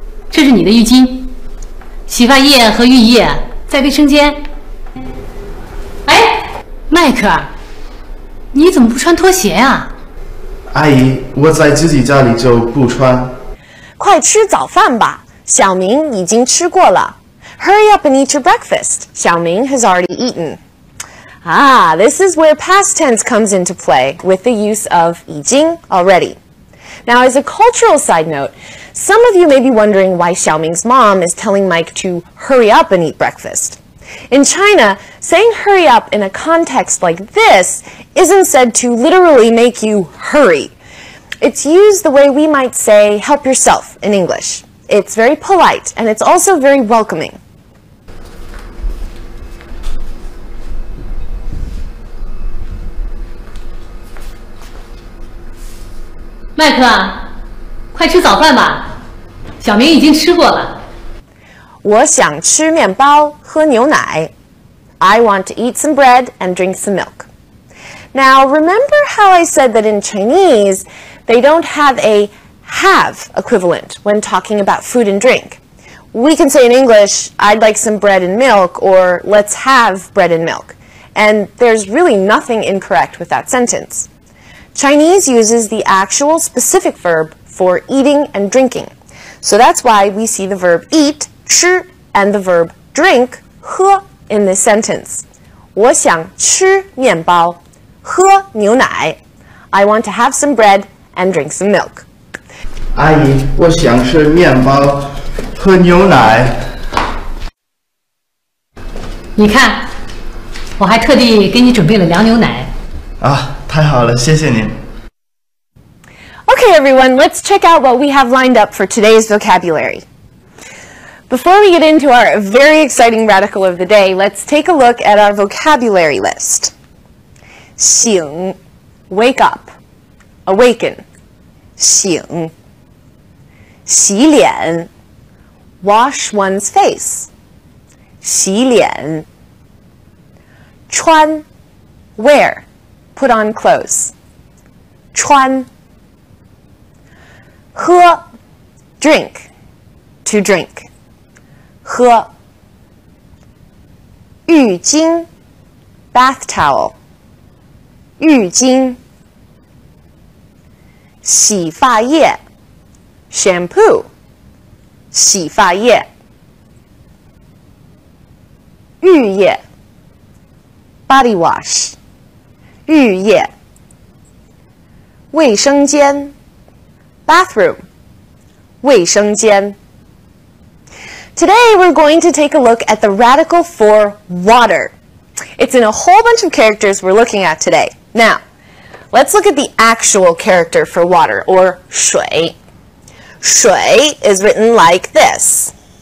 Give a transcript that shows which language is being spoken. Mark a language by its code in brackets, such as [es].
[zh] 这是你的浴巾、洗发液和浴液在卫生间。哎，麦克，你怎么不穿拖鞋啊？阿姨，我在自己家里就不穿。快吃早饭吧，小明已经吃过了。 [en] Hurry up and eat your breakfast. Xiaoming has already eaten. Ah, this is where past tense comes into play with the use of 已经 already. Now, as a cultural side note, some of you may be wondering why Xiaoming's mom is telling Mike to hurry up and eat breakfast. In China, saying hurry up in a context like this isn't said to literally make you hurry. It's used the way we might say, help yourself in English. It's very polite, and it's also very welcoming. [zh] 麦克啊，快吃早饭吧，小明已经吃过了。我想吃面包，喝牛奶。 [en] I want to eat some bread and drink some milk. Now, remember how I said that in Chinese, they don't have a have equivalent when talking about food and drink. We can say in English, I'd like some bread and milk, or let's have bread and milk. And there's really nothing incorrect with that sentence. Chinese uses the actual specific verb for eating and drinking. So that's why we see the verb eat, 吃, and the verb drink, 喝, in this sentence. [zh] 我想吃面包，喝牛奶。 [en] I want to have some bread and drink some milk. [zh] 阿姨，我想吃面包，喝牛奶。你看，我还特地给你准备了凉牛奶。啊，太好了，谢谢您。 [en] Okay, everyone, let's check out what we have lined up for today's vocabulary. Before we get into our very exciting radical of the day, let's take a look at our vocabulary list. 醒, wake up, awaken. 醒. 洗脸, wash one's face. 洗脸.穿, wear, put on clothes. 穿. 喝, drink, to drink. 喝. 浴巾, bath towel. [zh] 浴巾. [en] 洗发液, shampoo. [zh] 洗发液. [en] 浴液, body wash. [zh] 浴液. [en] 卫生间, bathroom. [zh] 卫生间. [en] Today we're going to take a look at the radical for water. It's in a whole bunch of characters we're looking at today. Now, let's look at the actual character for water, or 水. 水 is written like this.